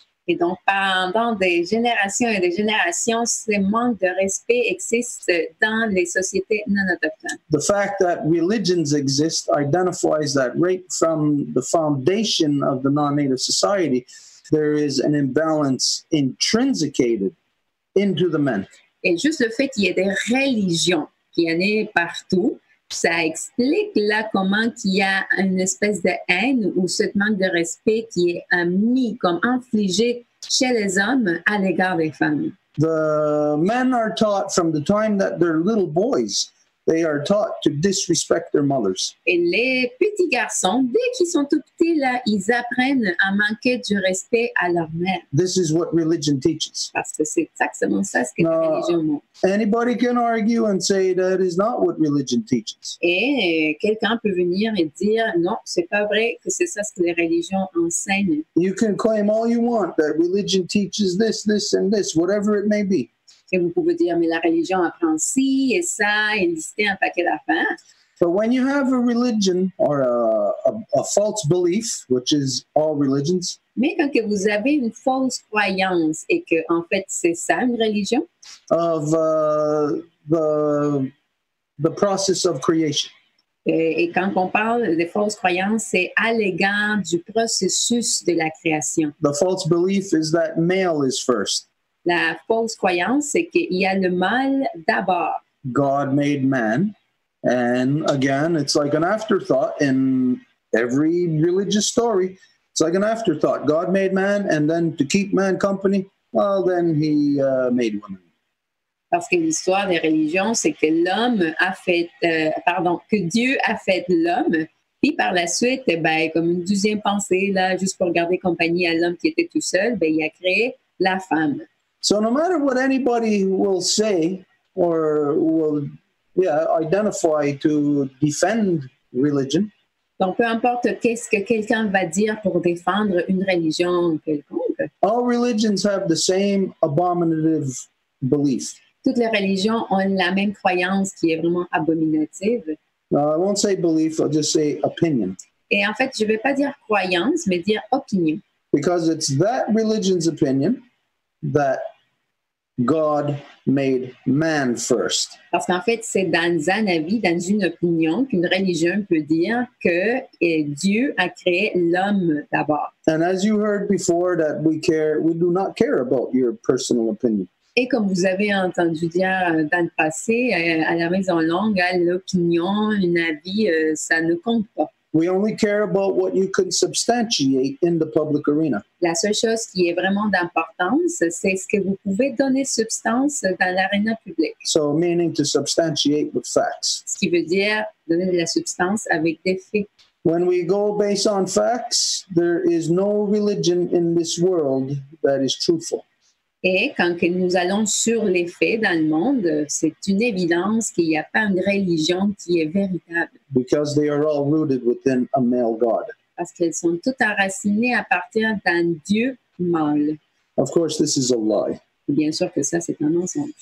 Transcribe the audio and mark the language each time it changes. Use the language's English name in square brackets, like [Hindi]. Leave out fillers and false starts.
[French] Et donc, pendant des générations et des générations, ce manque de respect existe dans les sociétés non autochtones. [English] The fact that religions exist identifies that right from the foundation of the non-native society, there is an imbalance intrinsicated into the men. [French] Et juste le fait qu'il y ait des religions, qu'il y en ait partout, ça explique là comment qu'il y a une espèce de haine ou ce manque de respect qui est mis, comme infligé chez les hommes à l'égard des femmes. [English] The men are taught from the time that they're little boys, they are taught to disrespect their mothers. [French] Et les petits garçons, dès qu'ils sont tout petits, là, ils apprennent à manquer du respect à leur mère. [English] This is what religion teaches. [French] Parce que c'est exactement ça ce que la religion montre. [English] Anybody can argue and say that is not what religion teaches. [French] Et quelqu'un peut venir et dire non, c'est pas vrai que c'est ça ce que les religions enseignent. [English] You can claim all you want that religion teaches this, this, and this, whatever it may be. [French] Et vous pouvez dire, mais la religion apprend ci et ça, et lister un paquet d'affaires. [English] But when you have a religion or a false belief, which is all religions, [French] mais quand que vous avez une fausse croyance et que en fait c'est ça une religion, [English] of the process of creation. [French] Et quand on parle de fausses croyances, c'est à l'égard du processus de la création. [English] The false belief is that male is first. [French] La fausse croyance, c'est qu'il y a le mâle d'abord. [English] God made man, and again, it's like an afterthought in every religious story. It's like an afterthought. God made man, and then to keep man company, well, then he made woman. [French] Parce que l'histoire des religions, c'est que l'homme a fait, que Dieu a fait l'homme, puis par la suite, ben, comme une deuxième pensée, là, juste pour garder compagnie à l'homme qui était tout seul, ben, il a créé la femme. [English] So no matter what anybody will say or will identify to defend religion, [French] donc peu importe qu'est-ce que quelqu'un va dire pour défendre une religion quelconque, [English] all religions have the same abominative belief. [French] Toutes les religions ont la même croyance qui est vraiment abominative. [English] No, I won't say belief, I'll just say opinion. [French] Et en fait, je ne vais pas dire croyance, mais dire opinion. [English] Because it's that religion's opinion that God made man first. [French] Parce qu'en fait, c'est dans un avis, dans une opinion, qu'une religion peut dire que Dieu a créé l'homme d'abord. [English] And as you heard before, that we do not care about your personal opinion. [French] Et comme vous avez entendu dire dans le passé, à la Maison Longue, l'opinion, un avis, ça ne compte pas. [English] We only care about what you can substantiate in the public arena. [French] La seule chose qui est vraiment d'importance, c'est ce que vous pouvez donner substance dans l'aréna publique. [English] So, meaning to substantiate with facts. [French] Ce qui veut dire donner de la substance avec des faits. [English] When we go based on facts, there is no religion in this world that is truthful. [French] Et quand nous allons sur les faits dans le monde, c'est une évidence qu'il n'y a pas une religion qui est véritable. [English] Because they are all rooted within a male God. [French] Parce qu'elles sont toutes enracinées à partir d'un Dieu mâle. [English] Of course, this is a lie. [French] Bien sûr que ça, c'est un mensonge.